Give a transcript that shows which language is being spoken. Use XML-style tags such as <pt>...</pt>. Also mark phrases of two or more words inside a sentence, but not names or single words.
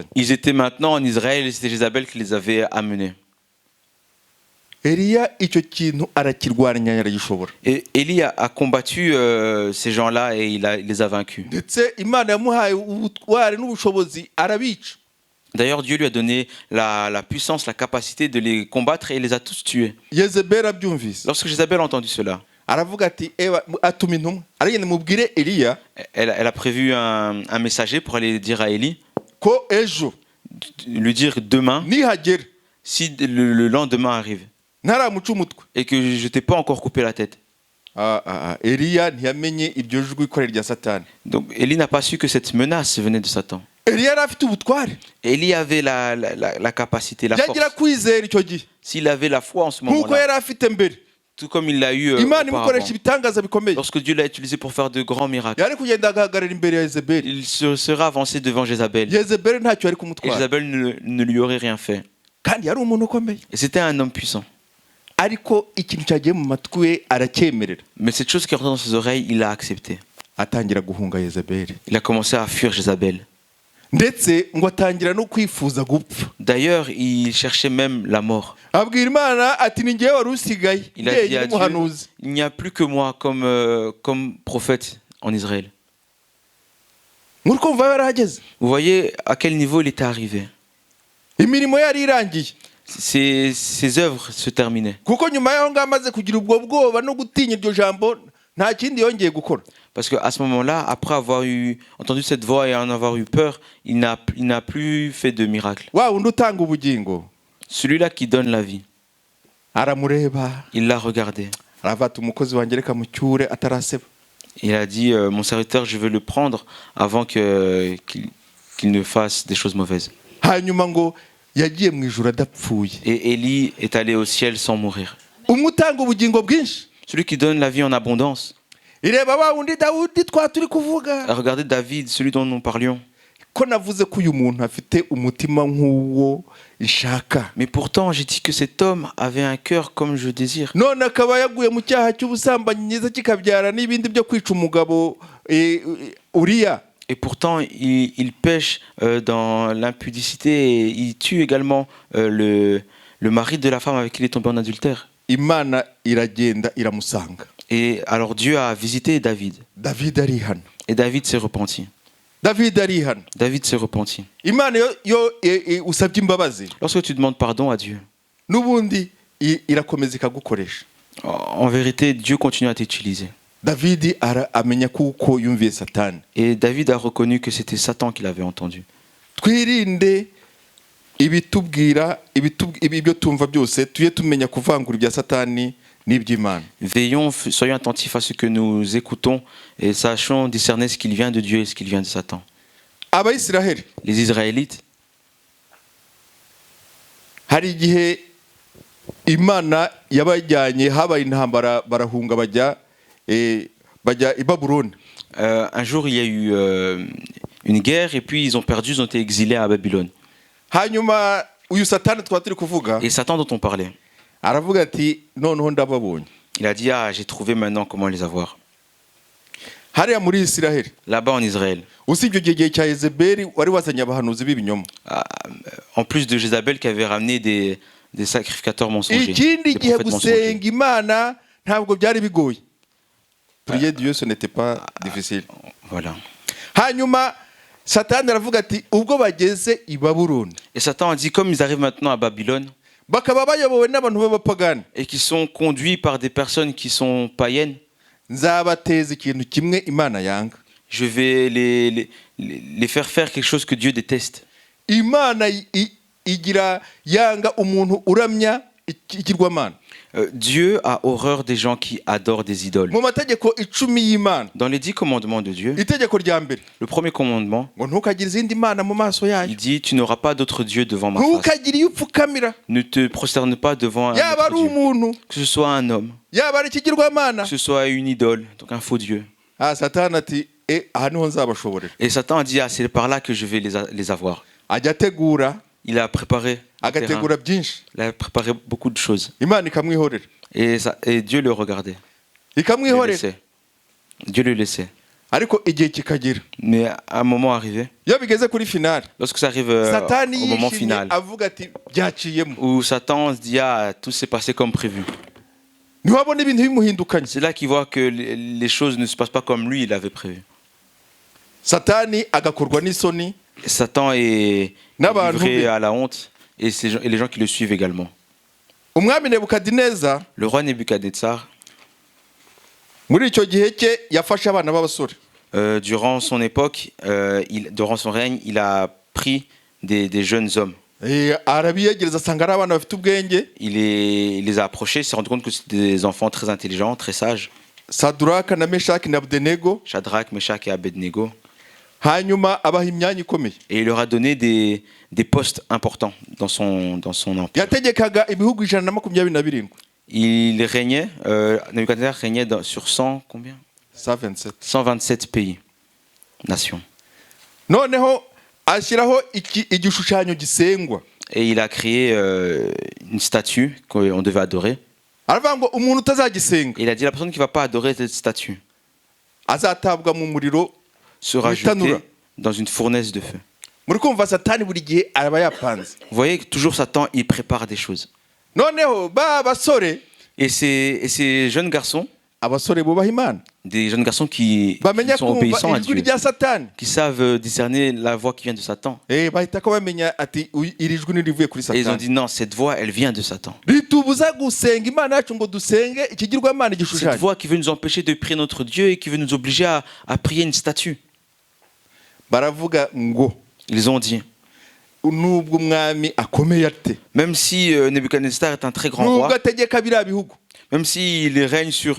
<fr>Ils étaient maintenant en Israël et c'était Jézabel qui les avait amenés.</fr> <rw>Eliya icyo kintu arakirwanya yaragishobora.</rw> <fr>Et Élie a combattu ces gens-là et il les a vaincus.</fr> <rw>Ndetse Imana yamuhaye ubutware n'ubushobozi arabica.</rw> <fr>D'ailleurs, Dieu lui a donné la puissance, la capacité de les combattre et il les a tous tués.</fr> <rw>Yezebeli abyumvise,</rw> <fr>Lorsque Jézabel a entendu cela,</fr> <rw>aravuga ati atuma intumwa aragenda mubwire Eliya</rw> <fr>elle a prévu un messager pour aller dire à Élie,</fr> <rw>ko ejo</rw> <fr>lui dire demain,</fr> <rw>nihagera</rw> <fr>si le lendemain arrive</fr> <rw>ntaramuca umutwe.</rw> <fr>et que je ne t'ai pas encore coupé la tête.</fr> <rw>Eliya ntiyamenye iryo jwi ikorera rya Satani.</rw> <fr>Donc Élie n'a pas su que cette menace venait de Satan.</fr> <rw>Eliya yari afite ubutware,</rw> <fr>Élie avait la capacité, la force.</fr> <rw>yagira kwizera icyo gihe</rw> <fr>S'il avait la foi en ce</fr> <rw>nk'uko</rw> <fr>moment-là,</fr> <rw>yari afite mbere.</rw> <fr>tout comme il l'a eu</fr> <rw>Imana</rw> <fr>auparavant,</fr> <rw>imukoresha ibitangaza bikomeye,</rw> <fr>lorsque Dieu l'a utilisé pour faire de grands miracles,</fr> <rw>yari kugenda agahagarara imbere ya Yezebeli.</rw> <fr>il sera avancé devant Jézabel.</fr> <rw>Yezebeli ntacyo yari</rw> <fr>Et</fr> <rw>kumutwara,</rw> <fr>Jézabel ne lui aurait rien fait.</fr> <rw>kandi yari umuntu ukomeye.</rw> <fr>Et c'était un homme puissant.</fr> <rw>Ariko ikintu cyagiye mu matwi ye aracyemerera,</rw> <fr>Mais cette chose qui est rentrée dans ses oreilles, il l'a accepté.</fr> <rw>atangira guhunga Yezebeli,</rw> <fr>Il a commencé à fuir Jézabel.</fr> <rw>ndetse ngo atangira no kwifuza gupfa.</rw> <fr>D'ailleurs, il cherchait même la mort.</fr> <rw>Abwira Imana ati ni njyewe wari usigaye</rw> <fr>Il a dit</fr> <rw>njyewe</rw> <fr>à Dieu,</fr> <rw>umuhanuzi.</rw> <fr>il n'y a plus que moi comme prophète en Israël.</fr> <rw>Muri kumva yarahageze,</rw> <fr>Vous voyez à quel niveau il était arrivé.</fr> <rw>imirimo yari irangiye,</rw> <fr>Ses œuvres se terminaient.</fr> <rw>kuko nyuma y'aho ngaho amaze kugira ubwo bwoba no gutinya iryo jambo nta kindi yongeye gukora.</rw> <fr>Parce qu'à ce moment-là, après avoir entendu cette voix et en avoir eu peur, il n'a plus fait de miracle.</fr> <rw>Wa wundi utanga ubugingo</rw> <fr>Celui-là qui donne la vie,</fr> <rw>aramureba,</rw> <fr>il l'a regardé.</fr> <rw>aravuga ati umukozi wanjye reka mucyure ataraseba.</rw> <fr>Il a dit, mon serviteur, je veux le prendre avant qu'il ne fasse des choses mauvaises.</fr> <rw>Hanyuma ngo yagiye mu ijuru adapfuye.</rw> <fr>Et Élie est allé au ciel sans mourir.</fr> <rw>Umwe utanga ubugingo bwinshi,</rw> <fr>Celui qui donne la vie en abondance.</fr> <rw>ireba wa wundi Dawudi turi kuvuga,</rw> <fr>Regardez David, celui dont nous parlions.</fr> <rw>ko navuze ko uyu muntu afite umutima nk'uwo ishaka,</rw> <fr>Mais pourtant, j'ai dit que cet homme avait un cœur comme je désire.</fr> <rw>none akaba yaguye mu cyaha cy'ubusambanyi nyiza kikabyara n'ibindi byo kwica umugabo Uriya.</rw> <fr>Et pourtant, il pêche dans l'impudicité et il tue également le mari de la femme avec qui il est tombé en adultère.</fr> <rw>Imana iragenda iramusanga,</rw> <fr>Et alors Dieu a visité David.</fr> <rw>David arihana,</rw> <fr>Et David s'est repenti.</fr> <rw>David arihana.</rw> <fr>David s'est repenti.</fr> <rw>Imana yo usabye imbabazi,</rw> <fr>Lorsque tu demandes pardon à Dieu,</fr> <rw>n'ubundi irakomeza ikagukoresha.</rw> <fr>en vérité, Dieu continue à t'utiliser.</fr> <rw>David amenya kuko yumviye Satani.</rw> <fr>Et David a reconnu que c'était Satan qui l'avait entendu.</fr> <rw>Twirinde ibitubwira ibyo tumva byose, tuye tumenya kuvangura ibya Satani n'iby'Imana.</rw> <fr>Veillons, soyons attentifs à ce que nous écoutons et sachons discerner ce qu'il vient de Dieu et ce qu'il vient de Satan.</fr> <rw>Abayisiraheli</rw> <fr>Les Israélites,</fr> <rw>hari igihe Imana yabajyanye, habaye intambara, barahunga bajya i Babuloni.</rw> <fr>un jour il y a eu une guerre et puis ils ont perdu, ils ont été exilés à Babylone.</fr> <rw>Hanyuma uyu Satani turi kuvuga</rw> <fr>Et Satan dont on parlait,</fr> <rw>aravuga ati noneho ndababonye.</rw> <fr>il a dit, j'ai trouvé maintenant comment les avoir.</fr> <rw>Hariya muri Isiraheli,</rw> <fr>Là-bas en Israël,</fr> <rw>usibye igihe cya Yezebeli wari wazanye abahanuzi b'ibinyoma,</rw> <fr>en plus de Jézabel qui avait ramené des sacrificateurs mensongers,</fr> <rw>ikindi</rw> <fr>des</fr> <rw>gihe</rw> <fr>prophètes mensongers.</fr> <rw>gusenga Imana ntabwo byari bigoye.</rw> <fr>Prier Dieu ce n'était pas difficile. Voilà.</fr> <rw>Hanyuma Satani aravuga ati ubwo bageze i Babuloni,</rw> <fr>Et Satan a dit, comme ils arrivent maintenant à Babylone,</fr> <rw>bakaba bayobowe n'abantu b'abapagani,</rw> <fr>et qui sont conduits par des personnes qui sont païennes,</fr> <rw>nzabateza ikintu kimwe Imana yanga.</rw> <fr>je vais les faire quelque chose que Dieu déteste.</fr> <rw>Imana igira yanga umuntu uramya ikigirwamana.</rw> <fr>Dieu a horreur des gens qui adorent des idoles.</fr> <rw>Mu mategeko 10 y'Imana,</rw> <fr>Dans les 10 commandements de Dieu,</fr> <rw>itegeko rya mbere</rw> <fr>le premier commandement,</fr> <rw>ngo ntukagire izindi mana mu maso yayo,</rw> <fr>il dit tu n'auras pas d'autre Dieu devant ma face.</fr> <rw>ntukagire iyo upfukamira,</rw> <fr>Ne te prosterne pas devant un</fr> <rw>yaba</rw> <fr>autre</fr> <rw>ari</rw> <fr>Dieu.</fr> <rw>umuntu,</rw> <fr>Que ce soit un homme,</fr> <rw>yaba ari ikigirwamana.</rw> <fr>que ce soit une idole, donc un faux Dieu.</fr> <rw>Satani ati aha niho nzabashoborera.</rw> <fr>Et Satan a dit ah, c'est par là que je vais les avoir.</fr> <rw>Ajya ategura,</rw> <fr>Il a préparé le terrain.</fr> <rw>agategura byinshi,</rw> <fr>Il a préparé beaucoup de choses.</fr> <rw>Imana ikamwihorera,</rw> <fr>Et Dieu le regardait. Dieu le</fr> <rw>ikamwihorera.</rw> <fr>laissait. Dieu le laissait.</fr> <rw>Ariko igihe kikagera,</rw> <fr>Mais à un moment arrivé,</fr> <rw>iyo bigeze kuri finale,</rw> <fr>lorsque ça arrive</fr> <rw>Satani</rw> <fr>au moment</fr> <rw>yishimye</rw> <fr>final,</fr> <rw>avuga ati byaciyemo,</rw> <fr>où Satan se dit ah, tout s'est passé comme prévu.</fr> <rw>niho abona ibintu bimuhindukanye.</rw> <fr>C'est là qu'il voit que les choses ne se passent pas comme lui il avait prévu.</fr> <rw>Satani agakorwa n'isoni</rw> <fr>Et Satan est</fr> <rw>N'abantu</rw> <fr>livré</fr> <rw>be.</rw> <fr>à la honte et les gens qui le suivent également.</fr> <rw>umwami Nebukadineza</rw> <fr>Le roi Nebuchadnezzar,</fr> <rw>muri icyo gihe cye yafashe abana b'abasore,</rw> <fr>durant son époque, durant son règne, il a pris des jeunes hommes.</fr> <rw>arabiyegereza asanga ari abana bafite ubwenge.</rw> <fr>Il les a approchés, il s'est rendu compte que c'était des enfants très intelligents, très sages.</fr> <rw>Saduraka na Meshaki na Abdenego,</rw> <fr>Shadrach, Meshach et Abednego.</fr> <rw>hanyuma abaha imyanya ikomeye.</rw> <fr>Et il leur a donné des postes importants dans son empire.</fr> <rw>Yategekaga ibihugu 127.</rw> <fr>Il régnait, Nebuchadnezzar régnait sur 100, combien 127. 127 pays, nations.</fr> <rw>Noneho ashyiraho igishushanyo gisengwa.</rw> <fr>Et il a créé une statue qu'on devait adorer.</fr> <rw>Aravuga ngo umuntu utazagisenga</rw> <fr>Et il a dit la personne qui ne va pas adorer cette statue</fr> <rw>azatabwa mu muriro</rw> <fr>sera</fr> <rw>witanura.</rw> <fr>jetée dans une fournaise de feu.</fr> <rw>Muri kumva Satani buri gihe araba yapanze.</rw> <fr>Vous voyez que toujours Satan, il prépare des choses.</fr> <rw>Noneho ba basore,</rw> <fr>Et ces jeunes garçons,</fr> <rw>abasore bubaha Imana,</rw> <fr>des jeunes garçons qui</fr> <rw>bamenya</rw> <fr>sont obéissants</fr> <rw>kumva</rw> <fr>à</fr> <rw>ijwi</rw> <fr>Dieu,</fr> <rw>rya Satani,</rw> <fr>qui savent discerner la voix qui vient de Satan.</fr> <rw>bahita ko bamenya ati iri jwi nirivuye kuri</rw> <fr>Et ils ont</fr> <rw>Satani.</rw> <fr>dit non, cette voix, elle vient de Satan.</fr> <rw>Ritubuza gusenga Imana yacu ngo dusenge ikigirwamana</rw> <fr>Cette</fr> <rw>igishushanyo.</rw> <fr>voix qui veut nous empêcher de prier notre Dieu et qui veut nous obliger à prier une statue.</fr> <rw>Baravuga ngo</rw> <fr>Ils ont dit,</fr> <rw>nubwo umwami akomeye ate,</rw> <fr>même si Nebuchadnezzar est un très grand</fr> <rw>nubwo</rw> <fr>roi,</fr> <rw>ategeka biriya bihugu,</rw> <fr>même s'il règne sur</fr>